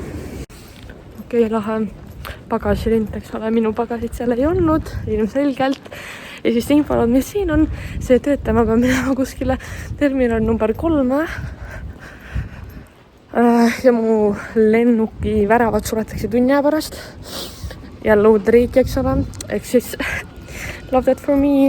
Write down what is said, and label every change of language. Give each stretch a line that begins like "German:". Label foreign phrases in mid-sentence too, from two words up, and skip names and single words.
Estonian: Okei, lahe pagasilint, eks ole, minu pagasid seal ei olnud, ilmselgelt. Ja siis infolood, mis siin on, see töötama peab minema kuskile terminal number 3. Ja mu lennuki väravad suletakse tunni aja pärast. Jälle uud riiki, eks ole. Ehk siis
English: love that for me.